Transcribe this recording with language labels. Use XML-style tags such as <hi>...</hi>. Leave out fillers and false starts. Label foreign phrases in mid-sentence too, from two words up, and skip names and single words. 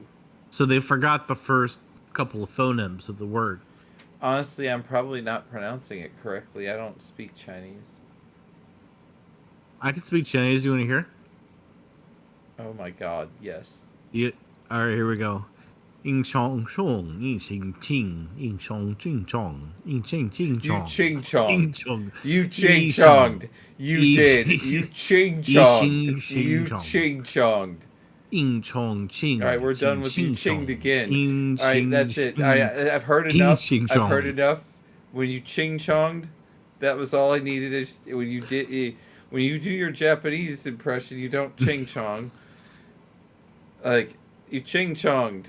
<en>So they forgot the first couple of phonemes of the word. Honestly, I'm probably not pronouncing it correctly. I don't speak Chinese. I can speak Chinese. You want to hear? Oh my god, yes. All right, here we go. Yin chong chong, yin xing qing, yin chong jing chong, yin ching jing You chong. ching chonged. chong. You ching chonged. You did. You ching chonged. You ching chonged. Yin chong ching. Alright, we're done with you chinged again. Alright, that's it. I've heard Yin enough. ching I've chong. heard enough. When you ching chonged, that was all I needed. When you did, When you do your Japanese impression, you don't ching chong. Like, you ching chonged.</en>